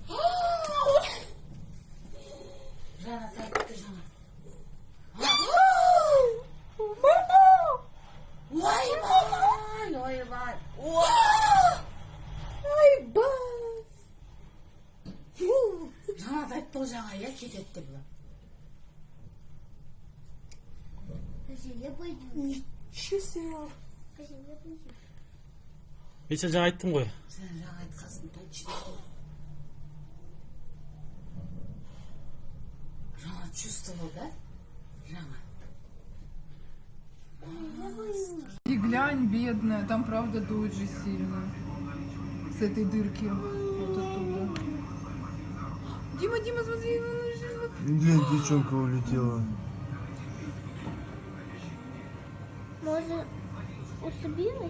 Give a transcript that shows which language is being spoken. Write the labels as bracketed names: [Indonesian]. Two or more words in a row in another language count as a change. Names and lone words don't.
[Kazakh] Жаңа тартты жаңа. Ойбай. Ойбай. Жаңа тартты ғой жаңа, я кетеді деп. [Russian] Я пойду. Ничего себе. [Kazakh] Мен сен жаңа айттым ғой. Сен жаңа айтқасын, точно. [Russian] Жаңа чувствовал, да? [Kazakh] Жаңа. [Russian] И глянь, бедная, там правда дует же сильно. С этой дырки. Вот оттуда. Дима, Дима, смотри. Блин, девчонка улетела. Может, усыбилась?